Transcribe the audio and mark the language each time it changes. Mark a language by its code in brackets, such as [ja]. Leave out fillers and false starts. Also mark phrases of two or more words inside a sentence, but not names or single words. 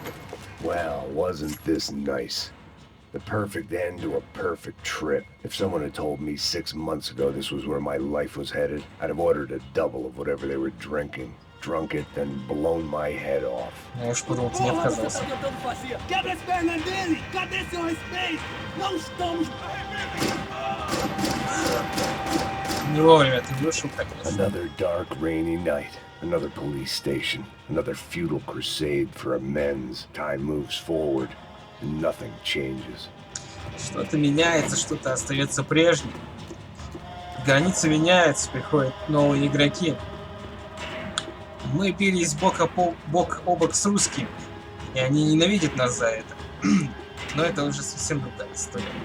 [en] Well, wasn't this nice? The perfect end to a perfect trip. If someone had told me 6 months ago this was where my life was headed, I'd have ordered a double of whatever they were drinking, drunk it, then blown my head off. [ru] Я уж подумал, ты не отказался. [pt] Quebra as pernas dele! Cadê seu respeito? Não estamos... [ru] Не вовремя ты вышел, конечно. [en] Another dark, rainy night. Another police station. Another futile crusade for amends. Time moves forward, and nothing changes. [ru] Что-то меняется, что-то остается прежним. Границы меняются, приходят новые игроки. Мы бились бок о бок с русскими, и они ненавидят нас за это. Но это уже совсем другая история.